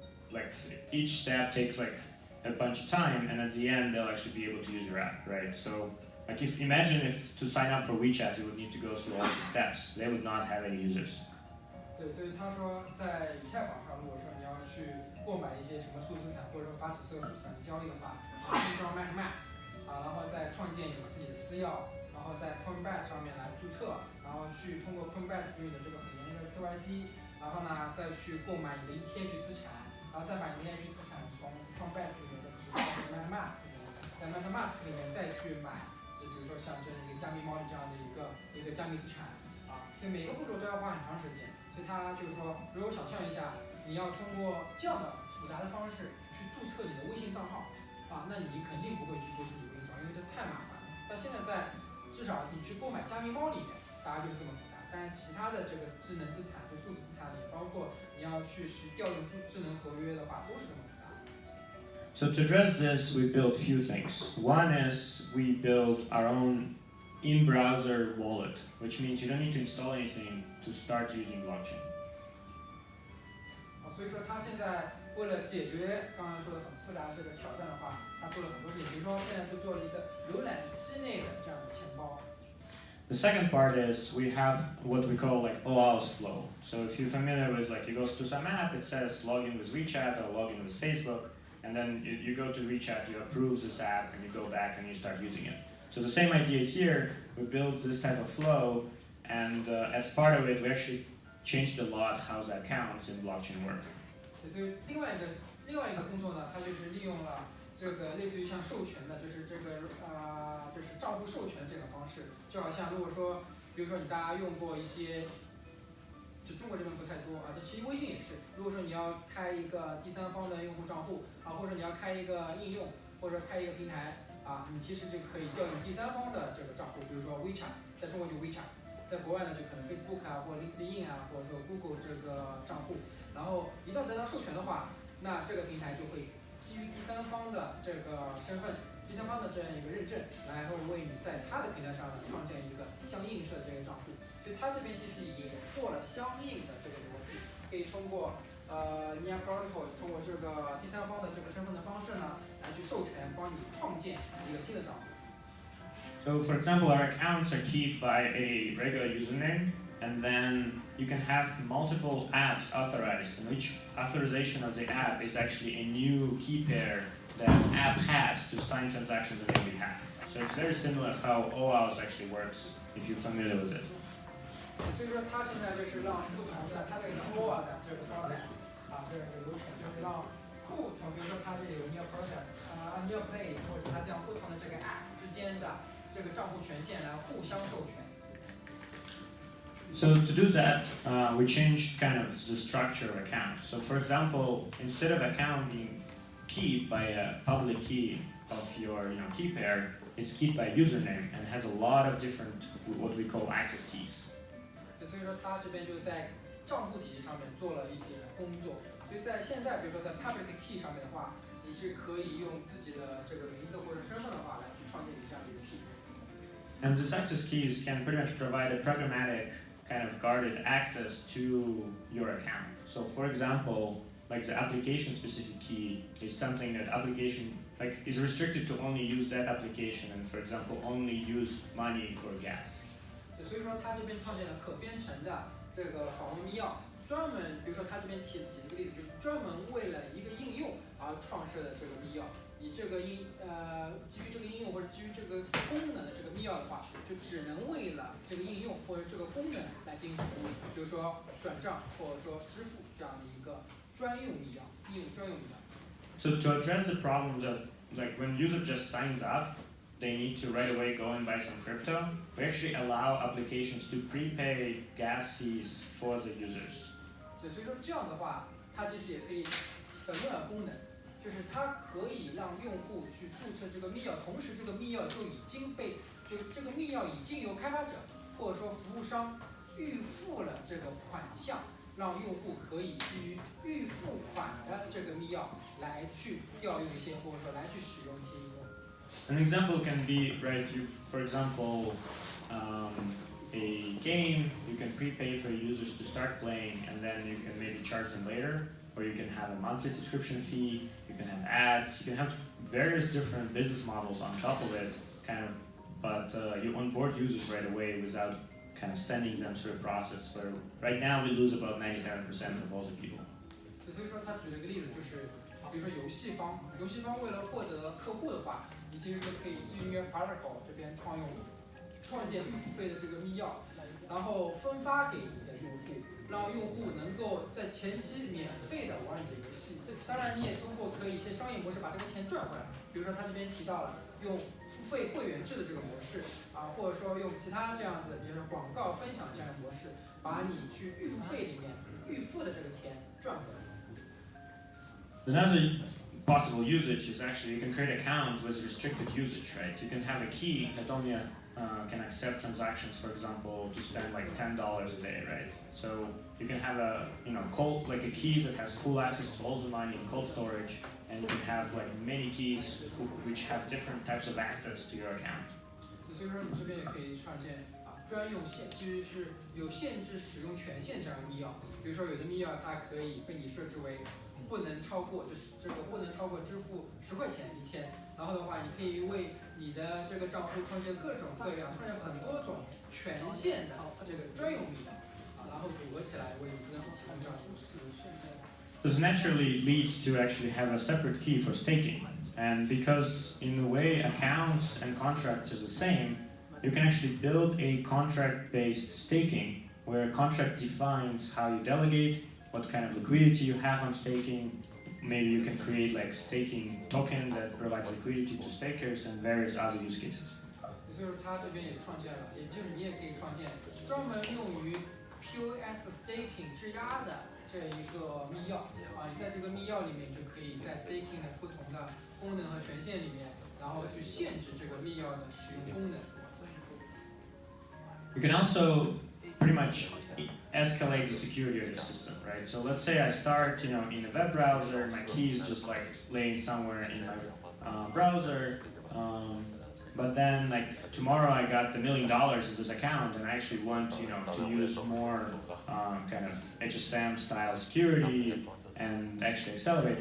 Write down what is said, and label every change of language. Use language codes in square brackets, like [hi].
[en] Like each step takes like a bunch of time, and at the end they'll actually be able to use your app, right? So, like imagine if to sign up for WeChat you would need to go through all the steps. They would not have any users. [zh] 对，所以他说在以太坊上，如果说你要去购买一些什么数字资产，或者说发起这个数字资产交易的话，你需要 MetaMask 然后再创建你自己的私钥，然后在 Coinbase 上面来注册，然后去通过 Coinbase 给你的这个很严格的 KYC， 然后呢再去购买你的 ETH 资产，然后再把你的 ETH 资产从 Coinbase 里面的提到 MetaMask 里面，在 MetaMask 里面再去买，就比如说像这一个加密猫的这样的一个加密资产所以每个步骤都要花很长时间。所以他就是说，如果想象一下，你要通过这样的复杂的方式去注册你的微信账号那你肯定不会去注册你的微信账号，因为这太麻烦了。但现在至少你去购买加密猫里面，大家就是这么复杂。但是其他的这个智能资产，就数字资产里，包括你要去调用智能合约的话，都是这么复杂。 [en] So to address this, we built few things. One is we built our own in-browser wallet, which means you don't need to install anything to start using blockchain. [zh] 所以说他现在为了解决刚才说的很复杂的这个挑战的话，他做了很多事情，比如说现在就做了一个浏览器内的这样的钱包。 [en] The second part is we have what we call like OAuth flow. So if you're familiar with like you go to some app, it says log in with WeChat or log in with Facebook, and then you go to WeChat, you approve this app, and you go back and you start using it. So the same idea here, we built this type of flow, and as part of it, we actually changed a lot how the accounts in blockchain work. [zh] 所以另外一个工作呢，它就是利用了这个类似于像授权的，就是这个就是账户授权这个方式，就好像如果说，比如说大家用过一些，就中国这边不太多这其实微信也是，如果说你要开一个第三方的用户账户或者你要开一个应用，或者开一个平台你其实就可以调用第三方的这个账户，比如说 WeChat， 在中国就 WeChat， 在国外呢就可能 Facebook 或 LinkedIn 或者说 Google 这个账户，然后一旦得到授权的话，那这个平台就会基于第三方的这个身份、第三方的这样一个认证，然后为你在他的平台上呢创建一个相应式的这个账户。所以他这边其实也做了相应的这个逻辑，可以通过Nia Protocol 通过这个第三方的这个身份的方式呢，来去授权帮你创建一个新的账户。 [en] So for example, our accounts are keyed by a regular username, and then you can have multiple apps authorized, and each authorization of the app is actually a new key pair that the app has to sign transactions on your behalf. So it's very similar how OAuth actually works, if you're familiar with it. [zh] 所以说，它现在就是让不同的它这个 drawer 的这个 process 这个流程，就是让不同，比如说它这有 [en] new process new place [zh] 或者其他这样不同的这个 app 之间的这个账户权限来互相授权。 [en] So to do that, we changed kind of the structure of account. So for example, instead of account being keyed by a public key of your key pair, it's keyed by username and has a lot of different what we call access keys. [zh] 所以说，它这边就在账户体系上面做了一点工作。所以在现在，比如说在 public key 上面的话，你是可以用自己的这个名字或者身份的话来去创建你这样的一个 key。 [en] And these access keys can pretty much provide a programmatic kind of guarded access to your account. So for example, like the application specific key is something that application is restricted to only use that application and for example only use money for gas. [zh] 所以说，它这边创建了可编程的这个访问密钥，专门，比如说它这边举了个例子，就是专门为了一个应用而创设的这个密钥。你这个基于这个应用或者基于这个功能的这个密钥的话，就只能为了这个应用或者这个功能来进行服务，比如说转账或者说支付这样的一个专用密钥，应用专用密钥。 [en] So to address the problem that when user just signs up, they need to right away go and buy some crypto, we actually allow applications to prepay gas fees for the users. [zh] 对，所以说这样的话，它其实也可以起到另外功能。就是它可以让用户去注册这个密钥，同时这个密钥就已经被，就是这个密钥已经由开发者或者说服务商预付了这个款项，让用户可以基于预付款的这个密钥来去调用一些，或者说来去使用一些应用。 [en] An example can be, right, for example, a game, you can prepay for users to start playing and then you can maybe charge them later. Or you can have a monthly subscription fee, you can have ads, you can have various different business models on top of it, but you onboard users right away without kind of sending them through a process where right now we lose about 97% of all the people. [zh] 所以说他举了一个例子，就是比如说游戏方为了获得客户的话，你其实就可以基于 Protocol 这边创建预付费的这个密钥，然后分发给你的用户。让用户能够在前期免费的玩你的游戏，当然你也通过可以一些商业模式把这个钱赚回来，比如说他这边提到了用付费会员制的这个模式或者说用其他这样子，比如说广告分享这样的模式，把你去预付费里面预付的这个钱赚回来。 [en] Another possible usage is actually you can create an account with restricted usage, right? You can have a key that only can accept transactions, for example, to spend like $10 a day, right? So you can have a cold, like a key that has full access to all the money in cold storage, and you can have like many keys which have different types of access to your account. [zh] 所以说你这边也可以创建专用其实是有限制使用权限这样的密钥，比如说有的密钥它可以被你设置为不能超过，就是这个不能超过支付10块钱一天。然后的话，你可以为你的这个账户创建各种各样、创建很多种权限的这个专用密钥，然后组合起来为你公司提供这样的服务。 [en] This naturally leads to actually have a separate key for staking, and because in a way accounts and contracts is the same, you can actually build a contract-based staking where a contract defines how you delegate, what kind of liquidity you have on staking. Maybe you can create like staking token that provides liquidity to stakers and various other use cases. [zh] 所以说它这边也创建了，也就是你也可以创建专门用于 POS staking 质押的这一个密钥你在这个密钥里面就可以在 staking 的不同的功能和权限里面，然后去限制这个密钥的使用功能。 [en] You can also pretty much escalate the security of the system, right? So let's say I start, in a web browser, my key is just like laying somewhere in my browser, but then like tomorrow I got $1 million in this account and I actually want, to use more kind of HSM style security and actually accelerate.